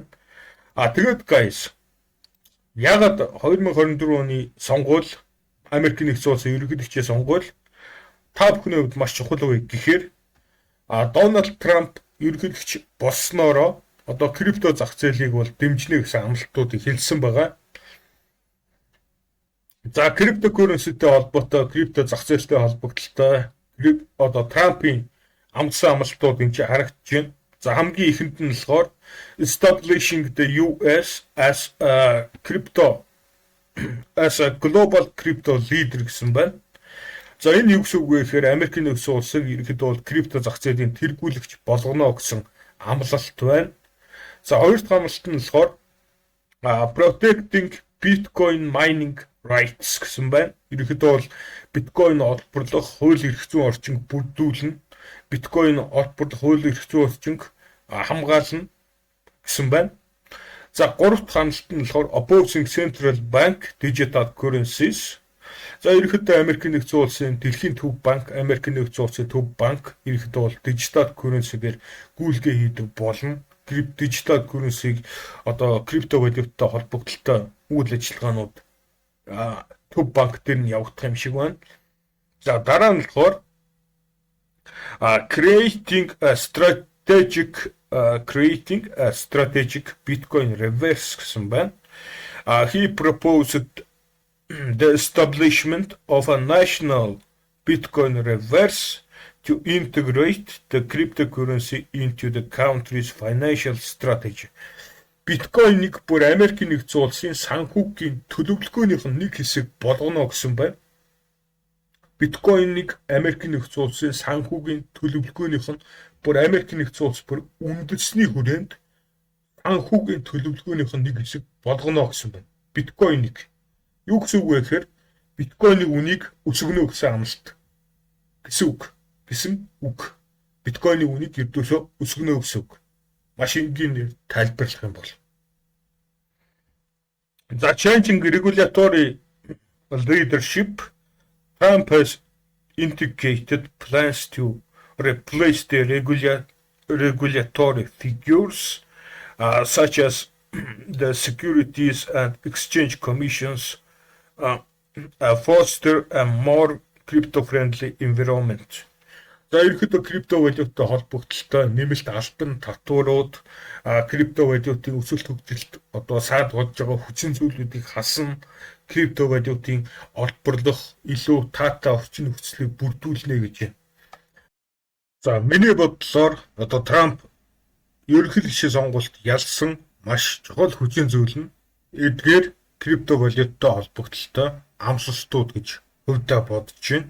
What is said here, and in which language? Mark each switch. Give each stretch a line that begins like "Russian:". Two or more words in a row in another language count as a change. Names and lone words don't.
Mongolian: Тэгээд guys ягаад 2024 оны сонгуул Америк нэгдсэн улсын ерөнхийлөгчийн сонгуул та бүхний хувьд маш чухал вэ гэхээр Дональд Трамп ерөнхийлөгч болсноороо одоо крипто зах зээлийг бол дэмжинэ гэсэн амлалтуудыг хэлсэн байгаа. За криптокурренситэй холбоотой крипто зах зээлтэй холбогдлолтой одоо Трампын амлсан амлалтууд энэ харагдаж байна. За хамгийн ихэнд нь болохоор
English: establishing the US as a global crypto leader
Mongolian: гэсэн байна. За энэ юу гэсэн үг вэ гэхээр Америк нэгдсэн улсыг ерөнхийдөө бол крипто зах зээлийн тэргүүлэгч болгоно гэсэн амлалт байна. За хоёр дахь амлалт нь болохоор
English: protecting Bitcoin mining rights
Mongolian: гэсэн байна. Ерөнхийдөө бол биткойн олборлох хууль эрх зүйн орчинг бүрдүүлнэ. Биткойн олборлох хууль эрх зүйн орчинг хамгаална гэсэн байна. За гурав дахь амлалт нь болохоор
English: opposing central bank digital currencies.
Mongolian: За ерөнхийдөө Америк нэгдсэн улсын дэлхийн төв банк, Америк нэгдсэн улсын төв банк ерөнхийдөө бол дижитал currency-гээр гүйлгээ хийдэг болно. Дижитал currency-г одоо крипто валюттай холбогдолтой үйл ажиллагаанууд төв банк дээр нь явагдах юм шиг байна. За дараа нь болохоор
English: creating a strategic Bitcoin reverse
Mongolian: гэсэн байна.
English: He proposed the establishment of a national Bitcoin reverse to integrate the cryptocurrency into the country's financial strategy.
Mongolian: Биткойныг бүр Америк нэгдсэн улсын санхүүгийн төлөвлөгөөнийх нь нэг хэсэг болгоно гэсэн байна. Биткойныг Америк нэгдсэн улсын санхүүгийн төлөвлөгөөнийх нь бүр Америк нэгдсэн улс бүр үндэсний хүрээнд санхүүгийн төлөвлөгөөнийх нь нэг хэсэг болгоно гэсэн байна. Биткойныг юу гэсэн үг вэ гэхээр биткойны үнийг өсгөнө гэсэн амлалт гэсэн үг. Биткойны үнийг ердөөсөө өсгөнө гэсэн үг. Маш энгийн тайлбарлах юм бол.
English: За changing regulatory leadership, Trump has indicated plans to replace the regulatory figures such as the Securities and Exchange Commission's foster a more crypto-friendly environment.
Mongolian: За ерөнхийдөө крипто валюттай холбогдолтой нэмэлт албан татварууд крипто валютын өсөлт хөгжилд одоо саад болж байгаа хүчин зүйлүүдийг хасна. криптовалютын олборлох илүү таатай орчин нөхцөлийг бүрдүүлнэ гэж байна. За миний бодлоор одоо Трамп ерөнхий гишүүн сонгуульд ялсан маш чухал хүчин зүйл нь эдгээр криптовалюттай холбогдлолтой амлалтууд гэж хувьдаа бодож байна.